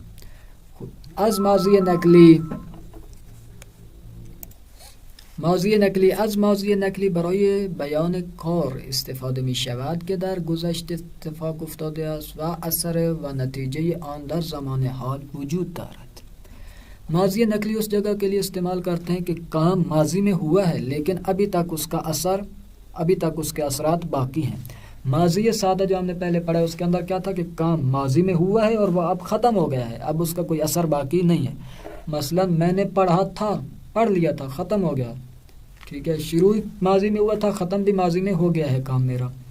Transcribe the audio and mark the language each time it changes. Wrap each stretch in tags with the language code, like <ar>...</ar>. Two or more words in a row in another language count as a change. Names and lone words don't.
<fa>خب از ماضی نقلی برای بیان کار استفاده می شود که در گذشته اتفاق افتاده است و اثر و نتیجه آن در زمان حال وجود دارد.</fa> <ur>ماضی نقلی اس جگہ کے لیے استعمال کرتے ہیں کہ کام ماضی میں ہوا ہے لیکن ابھی تک اس کے اثرات باقی ہیں. ماضی سادہ جو ہم نے پہلے پڑھا اس کے اندر کیا تھا کہ کام ماضی میں ہوا ہے اور وہ اب ختم ہو گیا ہے، اب اس کا کوئی اثر باقی نہیں ہے. مثلا میں نے پڑھ لیا تھا، ختم ہو گیا، ٹھیک ہے، شروع ماضی میں ہوا تھا، ختم بھی ماضی میں ہو گیا ہے کام میرا.</ur>